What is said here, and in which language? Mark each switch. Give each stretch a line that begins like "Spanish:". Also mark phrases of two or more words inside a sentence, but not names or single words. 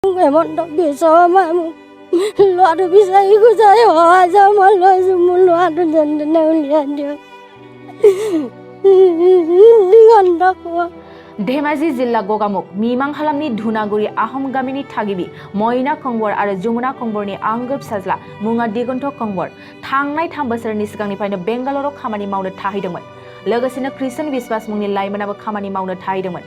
Assamese: হেমন্ত বিশ্ব শৰ্মাই মোক ল'ৰাটো বিচাৰি খুচাৰি সহায় যাওঁ মই লৈছোঁ। মোৰ ল'ৰাটো যেনে তেনে উলিয়াই দিয়ক। দিগন্ত কোৱা
Bodo: धेमाजि जिल्ला गगामुख मिमां हालामनि धुनागुरि आहम गामिनि थागिबि मयना कंबर आरो जमुना कंबरनि आंगो फिसाज्ला मुङा दिगन्त कंबर थांनाय 3 बोसोरनि सिगांनिफ्रायनो बेंगालराव खामानि मावनो थाहैदोंमोन। लोगोसेनो कृष्ण विश्वास मुंनि लाइमोनाबो खामानि मावनो थाहैदोंमोन।